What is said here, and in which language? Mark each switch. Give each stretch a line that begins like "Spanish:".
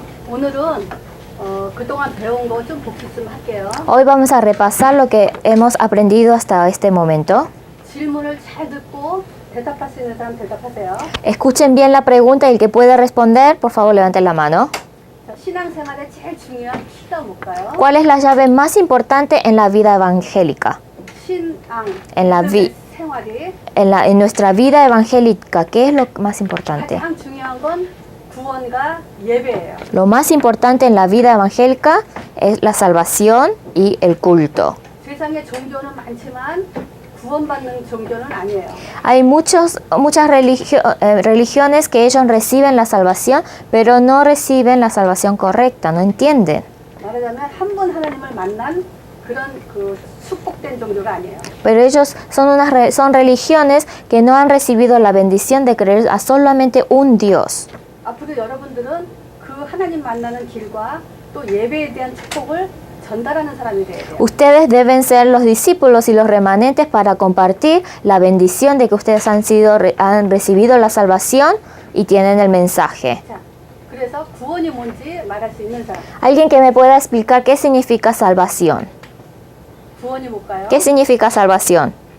Korean: 오늘은 그동안 배운 거 좀 복습 좀 할게요.
Spanish: Hoy vamos a repasar lo que hemos aprendido hasta este momento.
Korean: 질문을 잘 듣고 대답할 수 있는 사람 대답하세요.
Spanish: Escuchen bien la pregunta y el que pueda responder, por favor levanten la mano.
Korean: 자, 신앙생활에 제일 중요한 키가 뭘까요?
Spanish: ¿Cuál es la llave más importante en la vida evangélica?
Korean: 신앙,
Spanish: En la
Korean: 생활이
Spanish: en nuestra vida evangélica, ¿qué es lo más importante?
Korean: 가장 중요한 건 구원과 예배예요.
Spanish: Lo más importante en la vida evangélica es la salvación y el culto.
Korean: 세상에 종교는 많지만 구원받는 종교는 아니에요.
Spanish: Hay muchas religiones que ellos reciben la salvación, pero no reciben la salvación correcta, no entienden.
Korean: 말하자면 한 번 하나님을 만난 그런 그 축복된 종교가 아니에요.
Spanish: Pero ellos son religiones que no han recibido la bendición de creer a solamente un Dios.
Korean: 앞으로 여러분들은 그 하나님 만나는 길과 또 예배에 대한 축복을 전달하는 사람이 돼야 돼요.
Spanish: Ustedes deben ser los discípulos y los remanentes para compartir la bendición de que ustedes han recibido la salvación y tienen el mensaje.
Korean: 자, 그래서 구원이 뭔지 말할 수 있는 사람.
Spanish: Alguien que me pueda explicar qué significa salvación.
Korean: 구원이 뭘까요?
Spanish: ¿Qué significa salvación?